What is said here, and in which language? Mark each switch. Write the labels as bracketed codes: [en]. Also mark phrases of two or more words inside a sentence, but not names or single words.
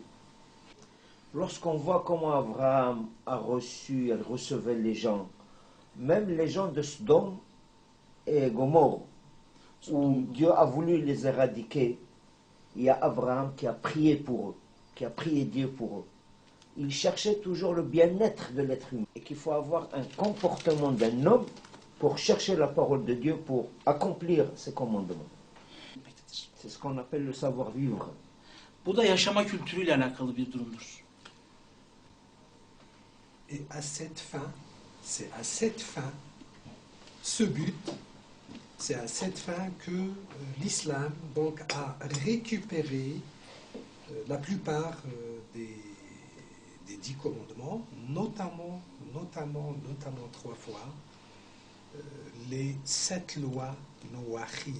[fr] Lorsqu'on voit comment Abraham elle recevait les gens, même les gens de Sodome et Gomorrhe, où Dieu a voulu les éradiquer, il y a Abraham qui a prié pour eux, qui a prié Dieu pour eux. Il cherchait toujours le bien-être de l'être humain et qu'il faut avoir un comportement d'un homme pour chercher la parole de Dieu, pour accomplir ses commandements. C'est ce qu'on appelle le savoir-vivre. [tr] Bu da yaşama kültürüyle alakalı bir durumdur. [fr] Et à cette fin, c'est à cette fin, ce but, C'est à cette fin que l'islam donc a récupéré la plupart des 10 commandements, notamment 3 fois les 7 lois nouahides.